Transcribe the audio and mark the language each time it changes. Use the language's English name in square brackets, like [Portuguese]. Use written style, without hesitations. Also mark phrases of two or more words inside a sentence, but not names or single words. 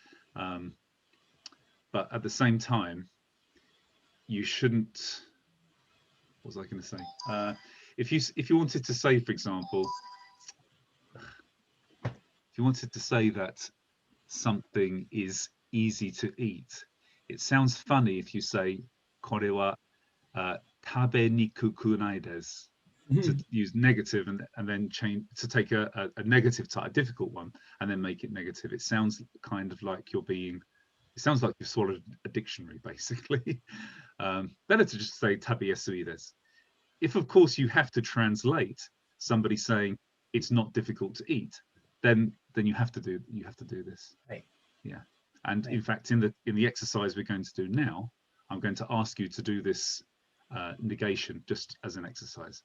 [English] But at the same time, you shouldn't, what was I going to say? If you wanted to say, for example, if you wanted to say that something is easy to eat, it sounds funny if you say [Japanese] "これは食べにくくないです," [English] to use negative and then change to take a negative type, a difficult one, and then make it negative. It sounds kind of like you're being. It sounds like you've swallowed a dictionary, basically. Better to just say [Japanese] "食べやすいです." [English] If, of course, you have to translate somebody saying it's not difficult to eat, then you have to do this. Right. Yeah. And right. In fact, in the exercise we're going to do now, I'm going to ask you to do this negation just as an exercise.